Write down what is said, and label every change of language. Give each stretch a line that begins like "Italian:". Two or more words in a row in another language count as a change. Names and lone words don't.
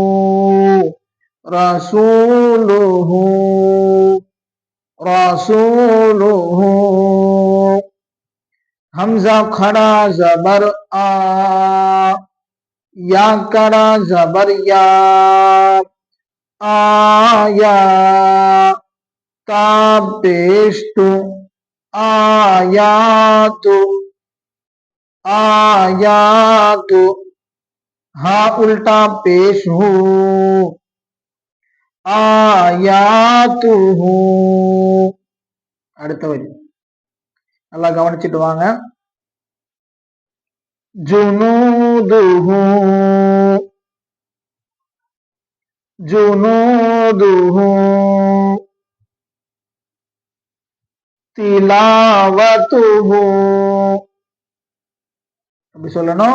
Arabic: رسوله رسوله
Urdu: ہمزہ کھڑا زبر آ یا کھڑا زبر یا آیا تا پیش تو آیاتُ آیاتُ ہا الٹا پیش ہو ஆயாத்துஹு.
Tamil: அடுத்த வரி நல்லா கவனிச்சிட்டு வாங்க.
Arabic: جنوده جنوده تلاوته
Tamil: அப்படி சொல்லணும்.